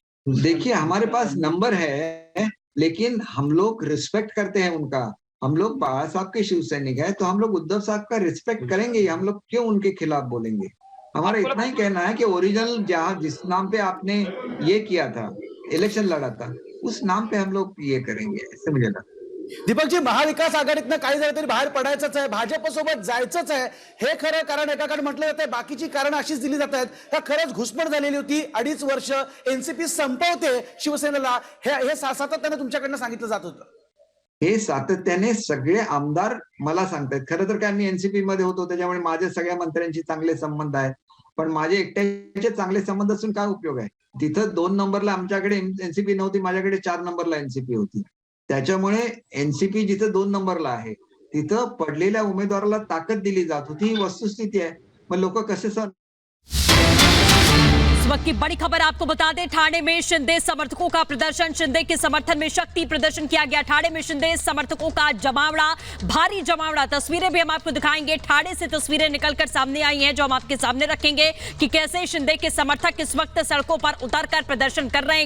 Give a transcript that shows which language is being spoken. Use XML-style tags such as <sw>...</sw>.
<hi>देखिए, हमारे पास नंबर है, लेकिन हम लोग रिस्पेक्ट करते हैं उनका। हम लोग बाला साहब के शिव सैनिक है, तो हम लोग उद्धव साहब का रिस्पेक्ट करेंगे। हम लोग क्यों उनके खिलाफ बोलेंगे? हमारा इतना ही कहना है कि ओरिजिनल जहाँ जिस नाम पे आपने ये किया था, इलेक्शन लड़ा था, उस नाम पे हम लोग ये करेंगे, ऐसे मुझे लगता है।</hi> <mr>दीपकजी, महाविकास आघाडीतनं काही झालं तरी बाहेर पडायचंच आहे, भाजपसोबत जायचंच आहे, हे खरं कारण एकाकडे म्हटलं जातंय, बाकीची कारण अशीच दिली जात आहेत का खरंच घुसमट झालेली होती, 2.5 वर्ष एनसीपी संपवते शिवसेनेला, हे सातत्याने तुमच्याकडनं सांगितलं जात होतं? हे सातत्याने सगळे आमदार मला सांगतायत। खरं तर काय, मी एनसीपी मध्ये होतो, त्याच्यामुळे माझे सगळ्या मंत्र्यांशी चांगले संबंध आहेत, पण माझे एकट्याचे चांगले संबंध असून काय उपयोग आहे? तिथं 2 नंबरला आमच्याकडे एनसीपी नव्हती, माझ्याकडे 4 नंबरला एनसीपी होती। त्याच्यामुळे एनसीपी जिथं 2 नंबरला आहे, तिथं पडलेल्या उमेदवाराला ताकद दिली जात होती, ही वस्तुस्थिती आहे। मग लोक कसे सर</mr> <hi>इस वक्त की बड़ी खबर आपको बता दें, ठाणे में शिंदे समर्थकों का प्रदर्शन, शिंदे के समर्थन में शक्ति प्रदर्शन किया गया। ठाणे में शिंदे समर्थकों का जमावड़ा, भारी जमावड़ा। तस्वीरें भी हम आपको दिखाएंगे, ठाणे से तस्वीरें निकलकर सामने आई हैं जो हम आपके सामने रखेंगे कि कैसे शिंदे के समर्थक इस वक्त सड़कों पर उतरकर प्रदर्शन कर रहे हैं।</hi>